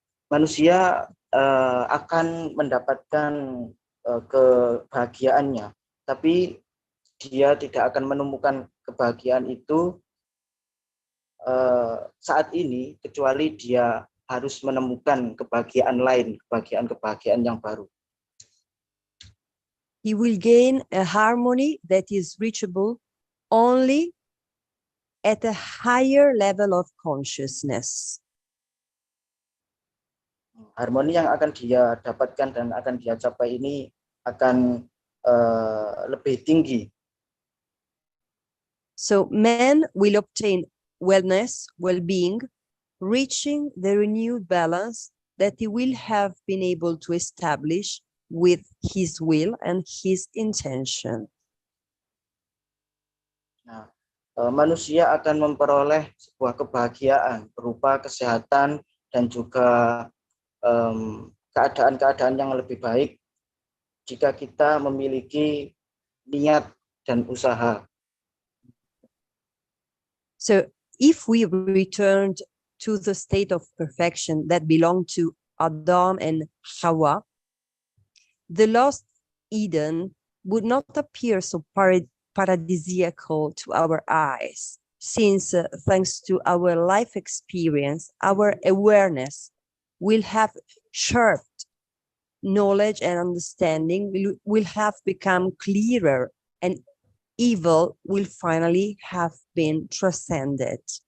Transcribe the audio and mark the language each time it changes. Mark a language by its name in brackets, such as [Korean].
[Indonesian] Manusia akan mendapatkan kebahagiaannya, tapi dia tidak akan menemukan kebahagiaan itu saat ini, kecuali dia harus menemukan kebahagiaan lain, kebahagiaan yang baru. [English] He will gain a harmony that is reachable only at a higher level of consciousness. [Indonesian] Harmoni yang akan dia dapatkan dan akan dia capai ini akan lebih tinggi. [English] So man will obtain wellness, well-being, reaching the renewed balance that he will have been able to establish with his will and his intention. [Indonesian] Nah, manusia akan memperoleh sebuah kebahagiaan berupa kesehatan dan juga keadaan-keadaan yang lebih baik jika kita memiliki niat dan usaha. [English] So if we returned to the state of perfection that belonged to Adam and Hawa, the lost Eden would not appear so paradisiacal to our eyes, since thanks to our life experience, our awareness will have sharpened, knowledge and understanding will have become clearer, and evil will finally have been transcended.